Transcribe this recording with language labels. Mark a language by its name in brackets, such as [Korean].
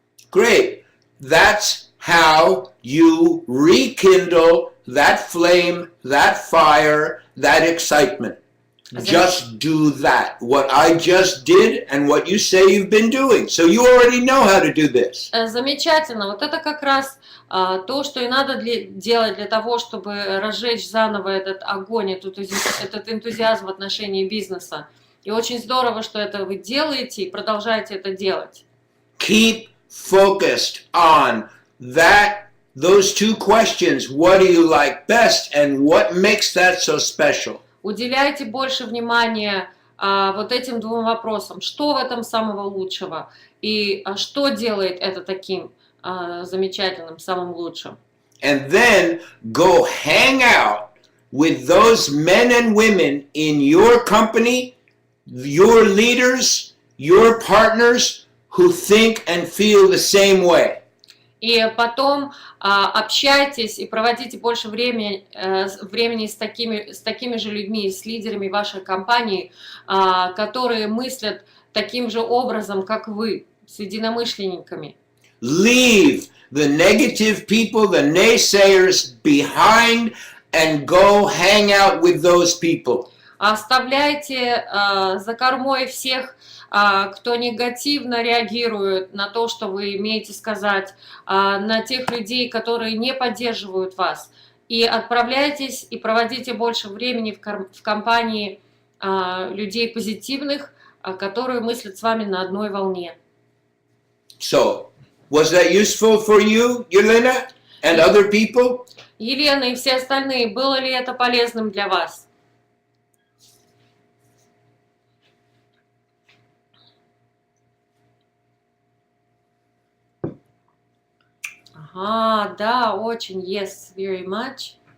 [English] Great. That's how you rekindle that flame, that fire, that excitement. Just do that. What I just did and what you say you've been doing. So you already know how to do this. [Russian] Замечательно. Вот это как раз то, что и надо делать для того, чтобы разжечь заново этот огонь, этот энтузиазм в отношении бизнеса. И очень здорово, что это вы делаете и продолжаете это делать. [English] Keep focused on those two questions. What do you like best and what makes that so special? [Russian] Уделяйте больше внимания вот этим двум вопросам. Что в этом самого лучшего? И что делает это таким замечательным, самым лучшим? [English] And then go hang out with those men and women in your company, your leaders, your partners who think and feel the same way. [Russian] И потом общайтесь и проводите больше времени с такими же людьми, с лидерами вашей компании, которые мыслят таким же образом, как вы, с единомышленниками. [English] Leave the negative people, the naysayers behind and go hang out with those people. [Russian] Оставляйте за кормой всех, кто негативно реагирует на то, что вы имеете сказать, на тех людей, которые не поддерживают вас. И отправляйтесь и проводите больше времени в компании людей позитивных, которые мыслят с вами на одной волне. [English] So, was that useful for you, Yelena, and other people? [Russian] Елена и все остальные, было ли это полезным для вас? Ага, да, очень, [English] yes, very much.